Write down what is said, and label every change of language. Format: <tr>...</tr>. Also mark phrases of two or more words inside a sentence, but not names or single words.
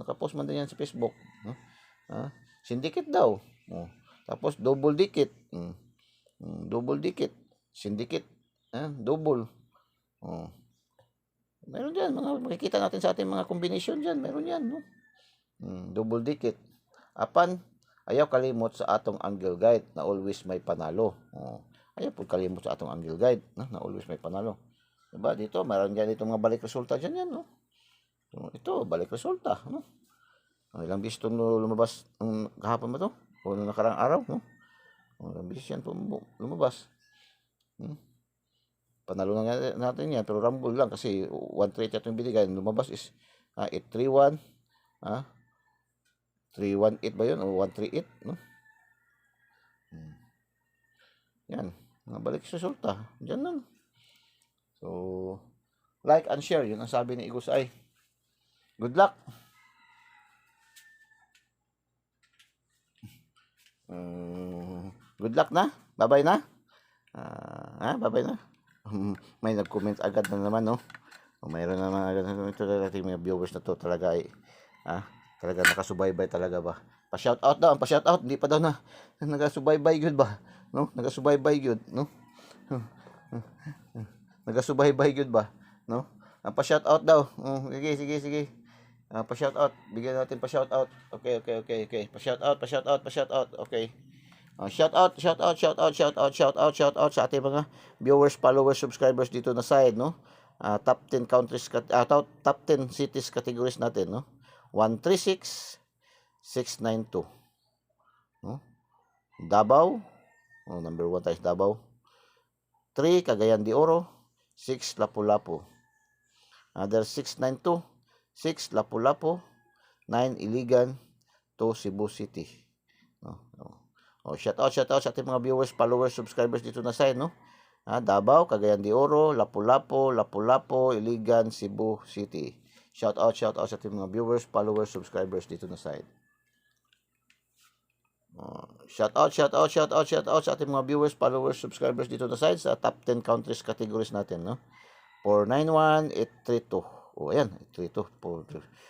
<tl>Nakapost man din yan sa Facebook, no? Syndicate daw. Tapos double dikit. Double dikit. Syndicate. Double. Meron diyan makikita natin sa ating mga combination diyan, meron yan, no?</tl> <ceb>Double dikit. Apan ayaw kalimot sa atong Angle Guide na always may panalo. Ayaw po kalimot sa atong Angle Guide, no?</ceb> <tl>Na always may panalo. Diba? Dito, meron dyan dito mga balik resulta dyan yan, no? Ito, balik resulta, no? Ilang beses ito lumabas kahapon ba ito? O nakarang araw, no? Mabilis yan lumabas. Panalo na natin yan, pero rumble lang kasi 138 yung binigay. Lumabas is 831, 318 ba yun o 138, no? Yan, nabalik sa resulta. Diyan lang.</tl> <en>So, like and share,</en> <tl>yun ang sabi ni Igus ay.</tl> <en>Good luck. Good luck na. Bye-bye na. Bye-bye na.</en> <tl>May nag-comment agad na naman, no? Mayroon naman agad na ito natin mga viewers na to talaga ay talaga nakasubaybay talaga ba. Pa-shout out daw, pa-shout out, hindi pa daw na</tl> <ceb>nagasubaybay gyud ba,</ceb> <tl>no?</tl> <ceb>Nagasubaybay gyud, no? Nagasubaybay gyud ba, no?</ceb> <tl>Pa-shout out daw. Sige. Pa-shout out, bigyan natin pa-shout out. Okay. Pa-shout out. Okay. Shout out sa ating mga</tl> <en>viewers, followers, subscribers</en> <tl>dito na side, no?</tl> <en>Top 10 countries, top 10 cities categories natin,</en> <tl>no? 136,692, no? Davao, number 1 tayo sa Davao. 3 Cagayan de Oro, 6 Lapu-Lapu. Another 692, 6 Lapu-Lapu, 9 Iligan, 2 Cebu City. Shout out sa ating mga</tl> <en>viewers, followers, subscribers</en> <tl>dito na side, no? Davao, Cagayan de Oro, Lapu-Lapu, Iligan, Cebu City. Shout out sa ating mga</tl> <en>viewers, followers, subscribers</en> <tl>dito na side. Shout out sa ating mga</tl> <en>viewers, followers, subscribers</en> <tl>dito na side sa</tl> <en>top 10 countries categories</en> <tl>natin, no? 491-832. Ayan, 832.</tl>